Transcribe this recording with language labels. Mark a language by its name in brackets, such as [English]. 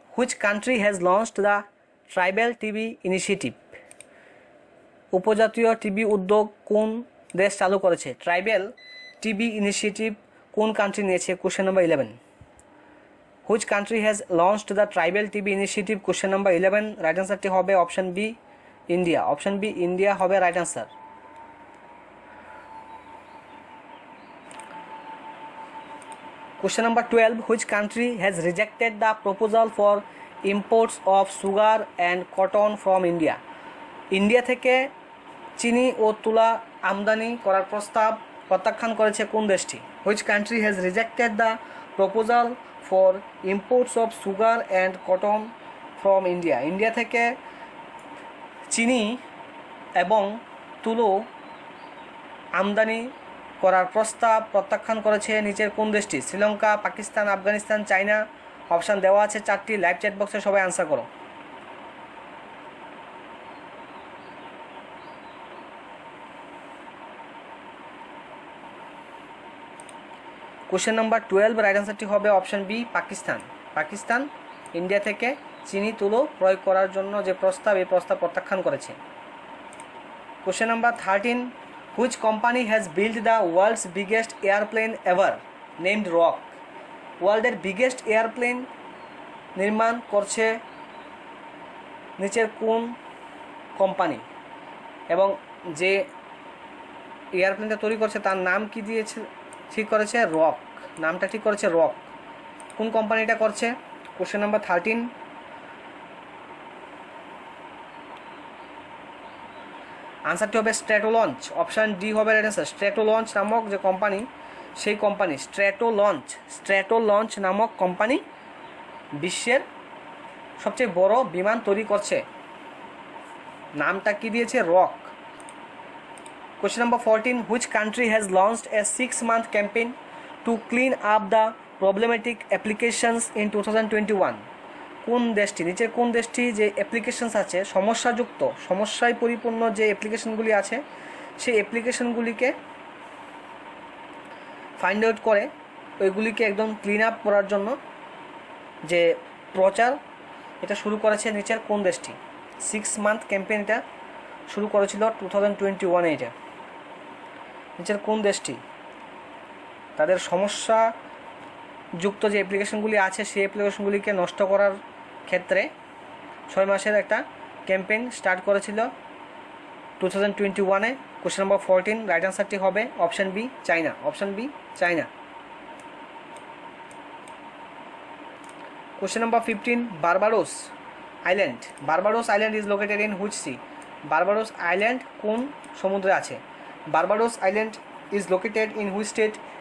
[English] Which country has launched the tribal TB initiative? [Bangla] উপজাতীয় TB উদ্যোগ কোন দেশ চালু করেছে? ট্রাইবাল টিবি ইনিশিয়েটিভ কোন কান্ট্রি নিয়েছে? [English] Question number 11. Which country has launched the tribal TB initiative? Question number 11. [Bangla] Right আনসারটি হবে option B, India. Option B, India হবে right answer. [English] Question number 12. Which country has rejected the proposal for imports of sugar and cotton from India? [Bangla] India থেকে চিনি ও তুলা আমদানি করার প্রস্তাব প্রত্যাখ্যান করেছে কোন দেশটি? [English] Which country has rejected the proposal for imports of sugar and cotton from India? [Bangla] India থেকে চিনি এবং তুলো আমদানি করার প্রস্তাব প্রত্যাখ্যান করেছে নিচের কোন দেশটি? শ্রীলঙ্কা, পাকিস্তান, আফগানিস্তান, চায়না। অপশান দেওয়া আছে 4টি, লাইভ চ্যাট বক্সে সবাই আনসার করো। কোশ্চেন নাম্বার 12, রাইট আনসারটি হবে option B, Pakistan. Pakistan India থেকে চিনি তুলো প্রয়োগ করার জন্য যে প্রস্তাব, এই প্রস্তাব প্রত্যাখ্যান করেছে। [English] Question number 13. Which company has built the world's biggest airplane ever named Rock? [Bangla] ওয়ার্ল্ডের বিগেস্ট এয়ারপ্লেন নির্মাণ করছে নিচের কোন কোম্পানি? এবং যে এয়ারপ্লেনটা তৈরি করছে তার নাম কি দিয়েছে? ঠিক করেছে রক। নামটা ঠিক করেছে রক। কোন কোম্পানিটা করছে? Question number 13. আনসারটি হবে স্ট্র্যাটো লঞ্চ। অপশান ডি হবে রাইট আনসার। স্ট্র্যাটো লঞ্চ নামক যে কোম্পানি, সেই কোম্পানি স্ট্র্যাটো লঞ্চ নামক কোম্পানি বিশ্বের সবচেয়ে বড় বিমান তৈরি করছে। নামটা কি দিয়েছে? Rock. Question number 14. [English] Which country has launched a 6-month campaign to clean up the problematic applications in 2021? [Bangla] কোন দেশটি, নিচের কোন দেশটি যে অ্যাপ্লিকেশনস আছে সমস্যায় পরিপূর্ণ যে অ্যাপ্লিকেশনগুলি আছে, সেই অ্যাপ্লিকেশনগুলিকে ফাইন্ড আউট করে ওইগুলিকে একদম ক্লিন আপ করার জন্য যে প্রচার এটা শুরু করেছে নিচের কোন দেশটি? 6-month ক্যাম্পেইন এটা শুরু করেছিল 2021-এ। এটা নিচের কোন দেশটি তাদের সমস্যাযুক্ত যে অ্যাপ্লিকেশনগুলি আছে সেই অ্যাপ্লিকেশনগুলিকে নষ্ট করার ক্ষেত্রে 6 মাসের একটা ক্যাম্পেইন স্টার্ট করেছিল 2021-এ? কোশ্চেন নাম্বার 14, রাইট আনসারটি হবে option B, China. Option B, China. [English] Question number 15, Barbados Island. Barbados Island is located in which sea? [Bangla] Barbados Island কোন সমুদ্রে আছে? [English] Barbados Island is located in which state?